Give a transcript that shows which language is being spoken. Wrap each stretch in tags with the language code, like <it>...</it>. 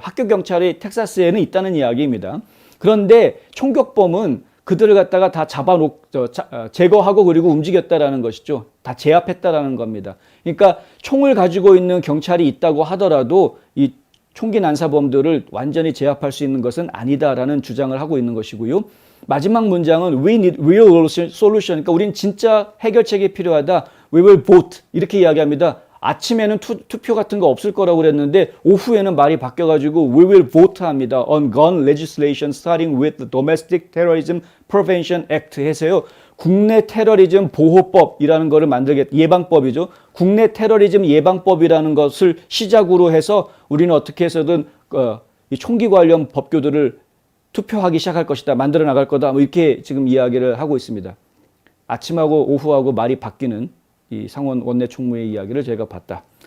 <ko>학교 경찰이 텍사스에는 있다는 이야기입니다. 그런데 총격범은 그들을 갖다가 다 제거하고 그리고 움직였다라는 것이죠. 다 제압했다라는 겁니다. 그러니까 총을 가지고 있는 경찰이 있다고 하더라도 이 총기 난사범들을 완전히 제압할 수 있는 것은 아니다라는 주장을 하고 있는 것이고요. 마지막 문장은</ko> <en>We need real solution.</en> <ko>그러니까 우린 진짜 해결책이 필요하다.</ko> <en>We will vote.</en> <ko>이렇게 이야기합니다. 아침에는 투표 같은 거 없을 거라고 그랬는데 오후에는 말이 바뀌어가지고</ko> <en>We will vote</en> <ko>합니다.</ko> <en>On gun legislation starting with the Domestic Terrorism Prevention Act 해서요.</en> <ko>국내 테러리즘 보호법이라는 거를 예방법이죠. 국내 테러리즘 예방법이라는 것을 시작으로 해서 우리는 어떻게 해서든 이 총기 관련 법규들을 투표하기 시작할 것이다. 만들어 나갈 거다. 뭐 이렇게 지금 이야기를 하고 있습니다. 아침하고 오후하고 말이 바뀌는 이 상원 원내 총무의 이야기를 제가 봤다.</ko>